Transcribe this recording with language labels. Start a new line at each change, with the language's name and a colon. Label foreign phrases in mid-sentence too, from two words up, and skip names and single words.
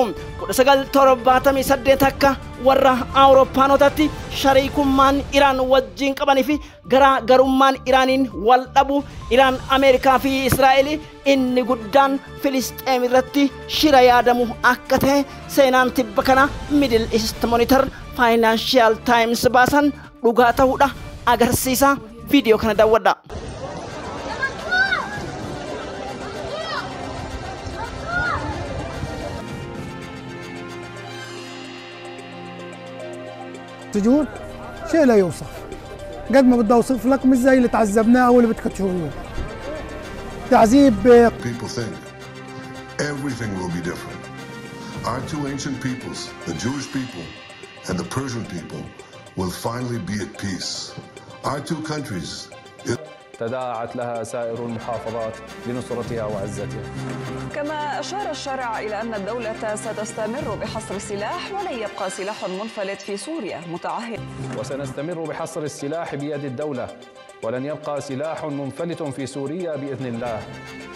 Oromo: 1978 akka warra Awurooppaanotatti shariikummaan Iraan wajjin qabanii fi garaagarummaan Iraaniin wal dhabu Iraan Ameerikaa fi Israa'el inni guddaan Filisxeem irratti shira yaadamu akka ta'e seenaan tibba kana Middle East Monitor Financial Times baasan dhugaa ta'uudha agarsiisa. Viidiyoo kana daawwadha.
Arabic: سجون شيء لا يوصف قد ما بدي اوصف لك مش زي اللي تعذبناه او اللي بدك تشوفوه تعذيب.
English: People think everything will be different. Our two ancient peoples, the Jewish people and the Persian people, will finally be at peace. Our two countries.
Arabic: تداعت لها سائر المحافظات لنصرتها وعزتها. كما أشار الشارع إلى أن الدولة ستستمر بحصر السلاح ولن يبقى سلاح منفلت في سوريا متعهد. وسنستمر بحصر السلاح بيد الدولة ولن يبقى سلاح منفلت في سوريا بإذن الله.